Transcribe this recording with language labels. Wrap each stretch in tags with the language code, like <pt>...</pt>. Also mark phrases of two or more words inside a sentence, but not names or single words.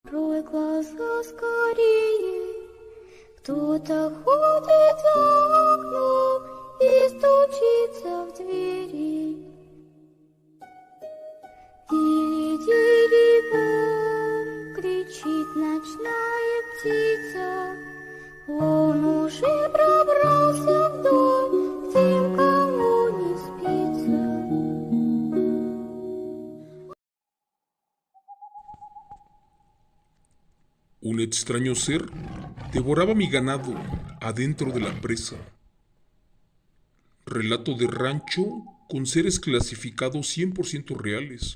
<ru>Открой глаза скорее, кто-то ходит за окном и стучится в двери. Дири-дири-бом, кричит ночная птица, он уже пробрался в дом, тем, кому не спится.</ru> <es>Un extraño ser devoraba mi ganado adentro de la presa. Relato de rancho con seres clasificados 100% reales.</es>